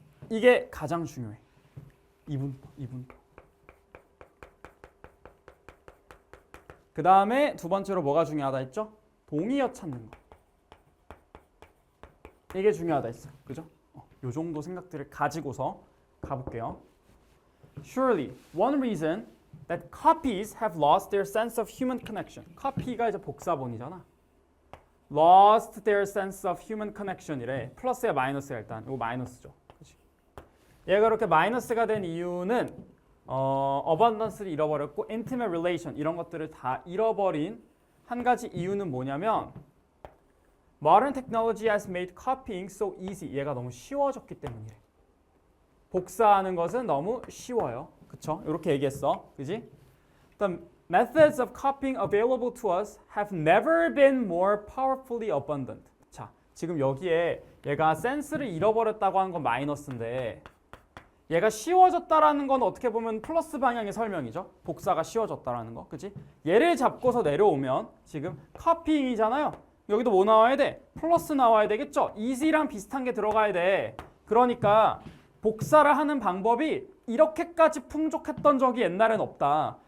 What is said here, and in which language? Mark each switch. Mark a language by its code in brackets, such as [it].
[ko] 이게 가장 중요해. 이분법. 그 다음에 두 번째로 뭐가 중요하다 했죠? 동의어 찾는 거. 이게 중요하다 했어요. 그죠? 요 정도 생각들을 가지고서 가볼게요. [en] Surely, one reason that copies have lost their sense of human connection. [ko] copy가 이제 복사본이잖아. [en] lost their sense of human connection이래. [ko] 플러스야 마이너스야 일단. 이거 마이너스죠. 그치? 얘가 그렇게 마이너스가 된 이유는 abundance를 잃어버렸고 intimate relation 이런 것들을 다 잃어버린 한 가지 이유는 뭐냐면 [en] modern technology has made copying so easy. [ko] 얘가 너무 쉬워졌기 때문이래. 복사하는 것은 너무 쉬워요. 그쵸? 이렇게 얘기했어. 그지? [en] The methods of copying available to us have never been more powerfully abundant. [ko] 자, 지금 여기에 얘가 센스를 잃어버렸다고 하는 건 마이너스인데 얘가 쉬워졌다라는 건 어떻게 보면 플러스 방향의 설명이죠. 복사가 쉬워졌다라는 거. 그치? 얘를 잡고서 내려오면 지금 copying이잖아요. 여기도 뭐 나와야 돼? 플러스 나와야 되겠죠? easy랑 비슷한 게 들어가야 돼. 그러니까 복사를 하는 방법이 이렇게까지 풍족했던 적이 옛날엔 없다.